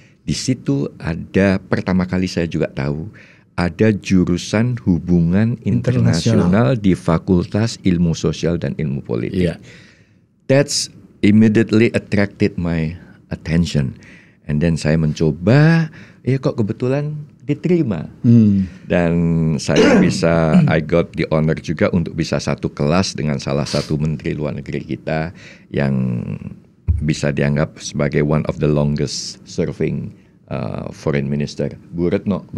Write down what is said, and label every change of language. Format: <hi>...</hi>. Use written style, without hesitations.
<id>Di situ ada pertama kali saya juga tahu ada jurusan hubungan internasional di Fakultas Ilmu Sosial dan Ilmu Politik.</id> <en>That's immediately attracted my attention. And then</en> <id>saya mencoba, kok kebetulan diterima. Dan saya bisa,</id> <en>I got the honor</en> <id>juga untuk bisa satu kelas dengan salah satu menteri luar negeri kita yang bisa dianggap sebagai</id> <en>one of the longest serving foreign minister,</en> <id>Bu Retno.</id>